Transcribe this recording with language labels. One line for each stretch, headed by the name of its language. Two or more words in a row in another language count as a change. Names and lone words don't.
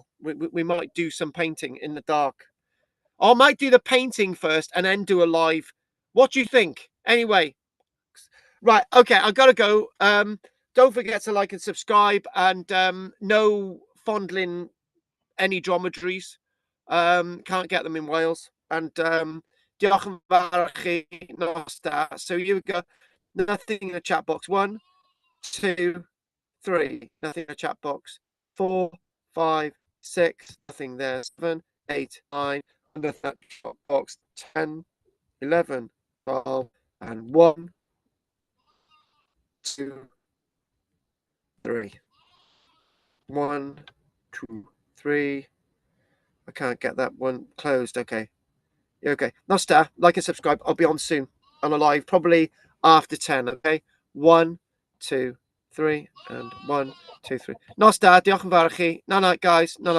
English: We might do some painting in the dark. I might do the painting first and then do a live. What do you think? Anyway, right. Okay, I've got to go. Don't forget to like and subscribe, and no fondling any dromedaries. Can't get them in Wales.
Welsh: And diolch yn fawr chi nos da.
English: So you go. Nothing in the chat box. 1, 2, 3. Nothing in the chat box. 4, 5, 6. Nothing there. 7, 8, 9. Under that chat box. 10, 11, 12, and 1, 2, 3. 1, 2, 3. I can't get that one closed. Okay. Okay. Nosta, like and subscribe. I'll be on soon on a live, probably after 10. Okay. 1, 2, 3, and 1, 2, 3.
Welsh: Nosta, diolch yn fawr i chi.
English: Night, guys. Night.